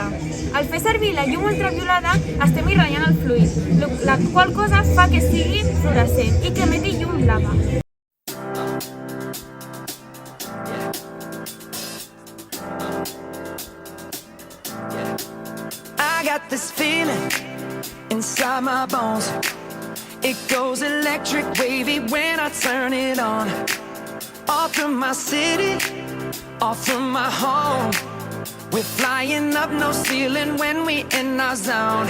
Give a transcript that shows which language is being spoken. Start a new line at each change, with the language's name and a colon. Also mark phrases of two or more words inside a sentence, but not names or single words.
Catalan: Al fer servir la llum ultraviolada, estem irradiant el fluid, la qual cosa fa que sigui fluorescent i que emeti llum blava.
English: I got this feeling inside my bones. It goes electric wavy when I turn it on. All through my city, all through my home. We're flying up, no ceiling when we in our zone.